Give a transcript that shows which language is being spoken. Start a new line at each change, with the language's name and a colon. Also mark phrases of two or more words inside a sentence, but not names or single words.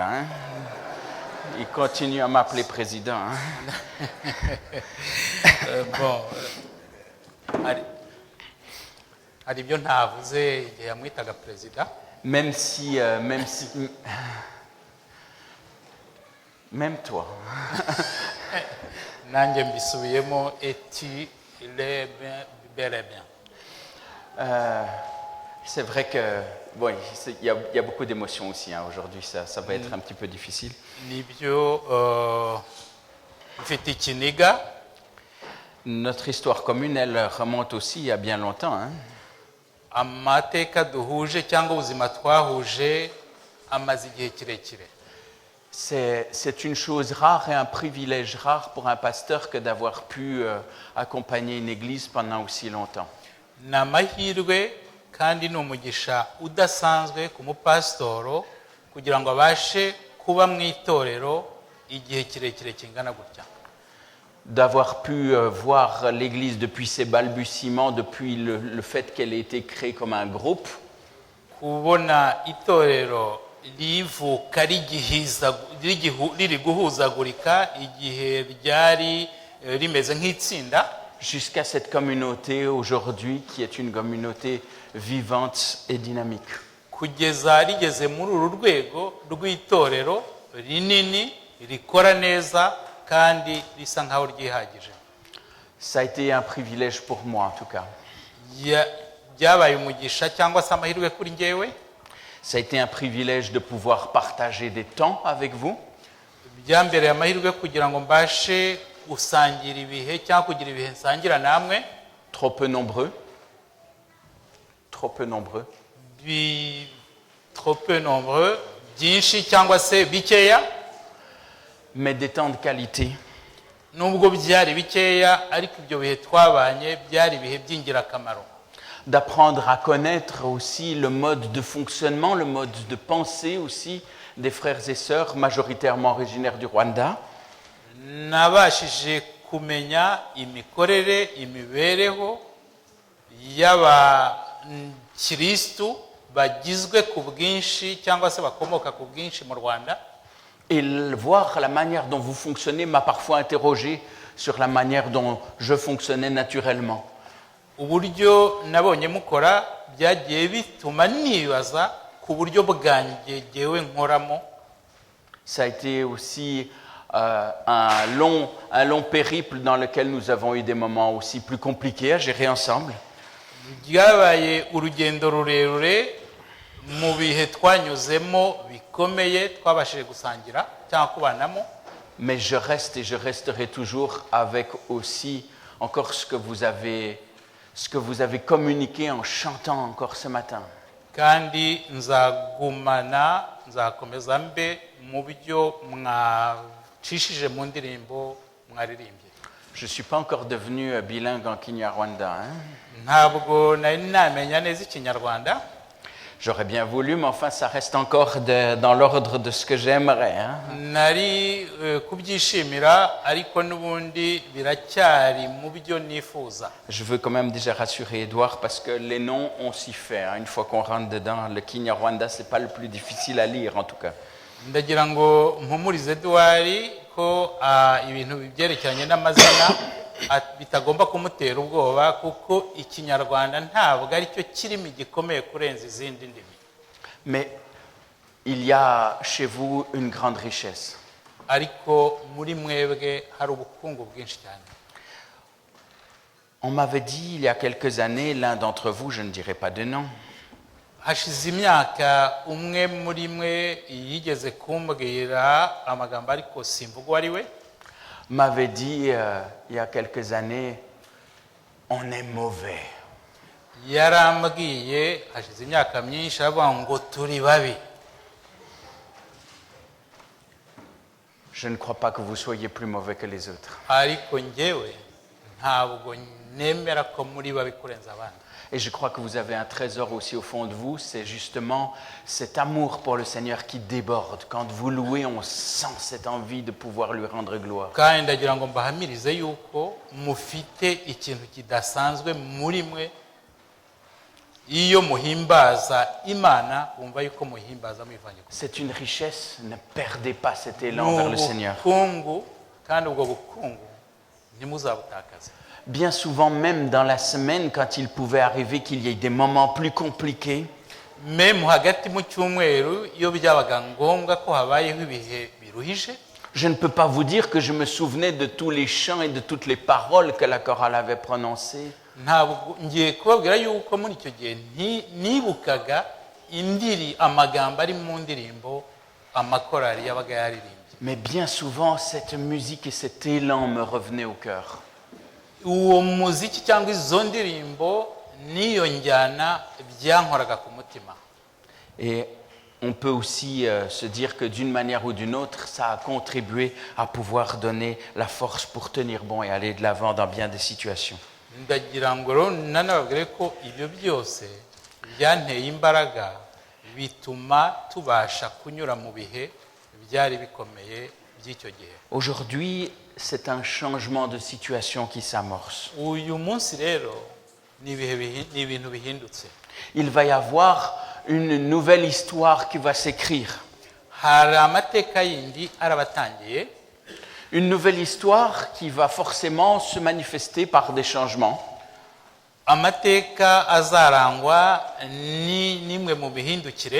French: Hein? Il continue à m'appeler président. Hein? Bon,
Kinyarwanda: hari ibyo ntavuze igihe yamwitaga perezida.
French: Même toi.
Kinyarwanda: nanjye mbisubiyemo eti
French: il bel et bien. C'est vrai que bon, il y a beaucoup d'émotions aussi hein, aujourd'hui, ça va être un petit peu difficile.
Kinyarwanda: Nibyo mfite ikiniga.
French: Notre histoire commune, elle remonte aussi à bien longtemps. Hein.
Kinyarwanda: Amateka duhuje cyangwa ubuzima twahuje amaze igihe kirekire.
French: C'est une chose rare et un privilège rare pour un pasteur que d'avoir pu accompagner une église pendant aussi longtemps.
Kinyarwanda: Ni amahirwe kandi ni umugisha udasanzwe ku mupasitoro kugira ngo abashe kuba mu itorero igihe kirekire kingana gutya.
French: D'avoir pu voir l'église depuis ses balbutiements, depuis le fait qu'elle ait été créée comme un groupe.
Kinyarwanda: Kubona itorero rivuka riri guhuzagurika igihe ryari rimeze nk'itsinda.
French: Jusqu'à cette communauté aujourd'hui qui est une communauté vivante et dynamique.
Kinyarwanda: Kugeza rigeze muri uru rwego rw'itorero rinini rikora neza kandi risa nkaho ryihagije.
French: Ça a été un privilège pour moi en tout cas.
Kinyarwanda: Byabaye umugisha cyangwa se amahirwe kuri njyewe.
French: Ça a été un privilège de pouvoir partager des temps avec vous.
Kinyarwanda: Byambereye amahirwe kugira ngo mbashe gusangira ibihe cyangwa kugira ibihe nsangira namwe.
French: Trop peu nombreux.
Kinyarwanda: Byinshi cyangwa se bikeya.
French: Mais des temps de qualité.
Kinyarwanda: Nubwo byari bikeya ariko ibyo bihe twabanye byari ibihe by'ingirakamaro.
French: D'apprendre à connaître aussi le mode de fonctionnement, le mode de pensée aussi des frères et sœurs majoritairement originaires du Rwanda.
Kinyarwanda: Nabashije kumenya imikorere imibereho y'abakristo bagizwe ku bwinshi cyangwa se bakomoka ku bwinshi mu Rwanda.
French: Et voir la manière dont vous fonctionnez m'a parfois interrogé sur la manière dont je fonctionnais naturellement.
Kinyarwanda: uburyo nabonye mukora byagiye bituma nibaza ku buryo bwanjye jyewe nkoramo.
French: Ça a été aussi un long périple dans lequel nous avons eu des moments aussi plus compliqués à gérer ensemble.
Kinyarwanda: Byabaye urugendo rurerure mu bihe twanyuzemo bikomeye twabashije gusangira cyangwa kubanamo.
French: Mais je reste et je resterai toujours avec aussi encore ce que vous avez communiqué en chantant encore ce matin.
Kinyarwanda: Kandi nzagumana nzakomeza mbe mu byo mwacishije mu ndirimbo mwaririmbye.
French: Je ne suis pas encore devenu bilingue en Kinyarwanda.
Kinyarwanda: Ntabwo nari namenya neza Ikinyarwanda.
French: J'aurais bien voulu, mais enfin, ça reste encore dans l'ordre de ce que j'aimerais.
Kinyarwanda: Nari kubyishimira ariko n'ubundi biracyari mu byo nifuza.
French: Je veux quand même déjà rassurer Edouard parce que les noms, on s'y fait. Une fois qu'on rentre dedans, le Kinyarwanda, c'est pas le plus difficile à lire en tout cas.
Kinyarwanda: Ndagira ngo mpumurize Edouard ko ibintu byerekeranye n'amazina bitagomba kumutera ubwoba kuko Ikinyarwanda ntabwo ari cyo kirimi gikomeye kurenza izindi ndimi.
French: Mais il y a chez vous une grande richesse.
Kinyarwanda: Ariko muri mwebwe hari ubukungu bwinshi cyane.
French: On m'avait dit il y a quelques années, l'un d'entre vous, je ne dirai pas de nom,
Kinyarwanda: Hashize imyaka umwe muri mwe yigeze kumbwira amagambo ariko simvuga ari we.
French: m'avait dit il y a quelques années, on est mauvais.
Kinyarwanda: Yarambwiye hashize imyaka myinshi avuga ngo turi babi.
French: Je ne crois pas que vous soyez plus mauvais que les autres.
Kinyarwanda: Ariko njyewe ntabwo nemera ko muri babi kurenza abandi.
French: Et je crois que vous avez un trésor aussi au fond de vous, c'est justement cet amour pour le Seigneur qui déborde. Quand vous louez, on sent cette envie de pouvoir lui rendre gloire.
Kinyarwanda: Kandi ndagira ngo mbahamirize yuko mufite ikintu kidasanzwe muri mwe. Iyo muhimbaza Imana wumva yuko muhimbaza mwivanye.
French: C'est une richesse, ne perdez pas cet élan vers le Seigneur.
Kinyarwanda: Ubukungu kandi ubwo bukungu ntimuzabutakaze.
French: Bien souvent, même dans la semaine, quand il pouvait arriver qu'il y ait des moments plus compliqués,
Kinyarwanda: Même hagati mu cyumweru iyo byabaga ngombwa ko habayeho ibihe biruhije,
French: je ne peux pas vous dire que je me souvenais de tous les chants et de toutes les paroles que la chorale avait prononcées.
Kinyarwanda: ntabwo ngiye kubabwira yuko muri icyo gihe nibukaga amagambo ari mu ndirimbo amakorali yabaga yaririmbye.
French: Mais bien souvent, cette musique et cet élan me revenaient au cœur.
Kinyarwanda: Uwo muziki cyangwa izo ndirimbo niyo njyana byankoraga ku mutima.
French: Et on peut aussi se dire que d'une manière ou d'une autre, ça a contribué à pouvoir donner la force pour tenir bon et aller de l'avant dans bien des situations.
Kinyarwanda: Ndagira ngo rero nanababwire ko ibyo byose byanteye imbaraga bituma tubasha kunyura mu bihe byari bikomeye by'icyo gihe.
French: Aujourd'hui, c'est un changement de situation qui s'amorce.
Kinyarwanda: Uyu munsi rero ni ibintu bihindutse.
French: Il va y avoir une nouvelle histoire qui va s'écrire.
Kinyarwanda: Hari amateka yindi arabatangiye.
French: Une nouvelle histoire qui va forcément se manifester par des changements.
Kinyarwanda: Amateka azarangwa nimwe mu bihindukire.